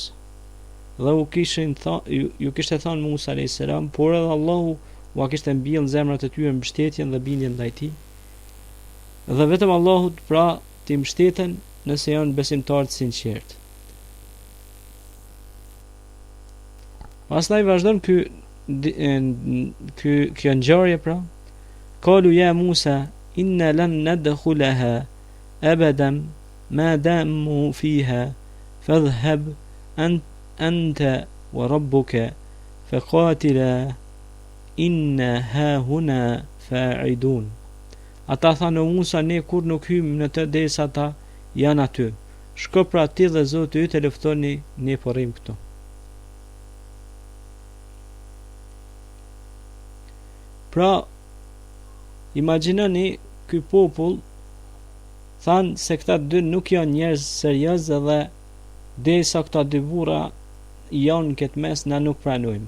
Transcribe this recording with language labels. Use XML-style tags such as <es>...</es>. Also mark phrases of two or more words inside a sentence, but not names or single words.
<sq>Dhe ju kishte thënë Musa</sq> <ar>عليه السلام,</ar> <sq>por edhe Allahu ua kishte mbjell në zemrat e tyre mbështetjen dhe bindjen ndaj tij. Dhe vetëm Allahut pra ti mbështeten nëse janë besimtarë të sinqert. Pastaj vazhdon kjo ngjarje, pra</sq> <ar>قالوا يا موسى إنا لن ندخلها أبدا ما داموا فيها فاذهب أنت وربك فقاتلا إنا هاهنا قاعدون.</ar> <sq>Ata thanë: Musa, ne kur nuk hymë në të derisa ata janë aty. Shko pra ti dhe Zoti yt e luftoni, ne po rrim këtu. Pra, imagjinoni ky popull thanë se këta dy nuk janë njerëz serioz dhe derisa këta dy burra janë këtë mes, na nuk pranojmë.</sq>